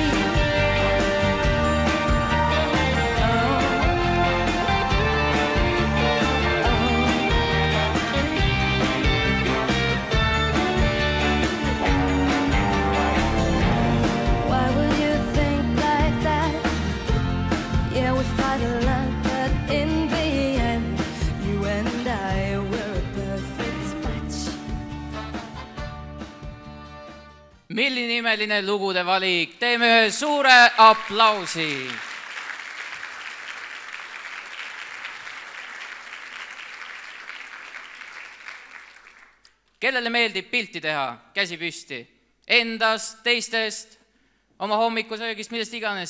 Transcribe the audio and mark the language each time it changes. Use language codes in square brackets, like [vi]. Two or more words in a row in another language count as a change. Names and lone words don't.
[en] Why would you think like that? Yeah, we fight a lot, but in the end, you and I were a perfect match. [et] milline imeline lugude valik, teeme ühe suure aplausi. Kellele meeldib pilti teha, käsi püsti, endast, teistest, oma hommikusöögist, millest iganes.